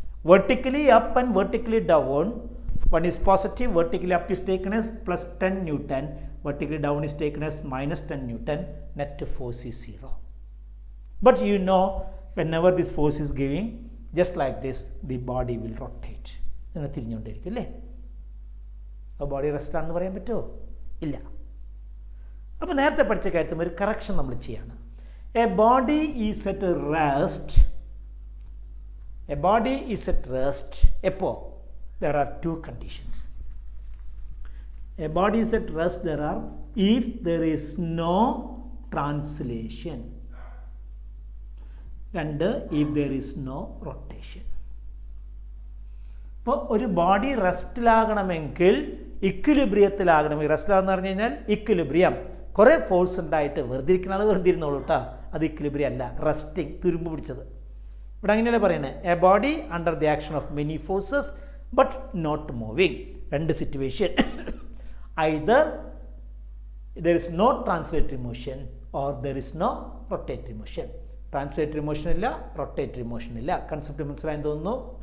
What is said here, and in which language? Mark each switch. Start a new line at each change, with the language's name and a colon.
English: Vertically up and vertically down, one is positive. Vertically up is taken as plus 10 Newton. Vertically down is taken as minus 10 Newton. Net force is 0. But you know, whenever this force is giving, just like this, the body will rotate.
Malayalam: നിങ്ങൾ തിരിഞ്ഞുകൊണ്ടിരിക്കും അല്ലേ? ആ body rest ആണെന്ന് പറയാൻ പറ്റുമോ? ഇല്ല. അപ്പോൾ നേരത്തെ പഠിച്ച കാര്യത്തിൽ ഒരു കറക്ഷൻ നമ്മൾ ചെയ്യാണ്.
English: A body is at rest. A body is at rest എപ്പോൾ? there are two conditions. A body is at rest if there is no translation, and if there is no rotation.
Malayalam: അപ്പോൾ ഒരു body റെസ്റ്റിലാകണമെങ്കിൽ ഇക്വിലിബ്രിയത്തിലാകണമെങ്കിൽ, റെസ്റ്റിലാകുന്ന പറഞ്ഞു കഴിഞ്ഞാൽ equilibrium, കുറേ force ഉണ്ടായിട്ട് വെറുതെ ഇരിക്കുന്ന ആൾ വെറുതെ ഇരുന്നോളൂ കേട്ടോ, അത് ഇക്വിലിബ്രിയം അല്ല, റെസ്റ്റിംഗ്, തുരുമ്പ് പിടിച്ചത്. ഇവിടെ അങ്ങനെയല്ലേ പറയുന്നത്,
English: A body under the action of many forces but not moving. രണ്ട് situation, either there is no translatory motion or there is no rotatory motion. Translatory motion ഇല്ല, rotatory motion ഇല്ല.
Malayalam: കൺസെപ്റ്റ് മനസ്സിലായെന്ന് തോന്നുന്നു.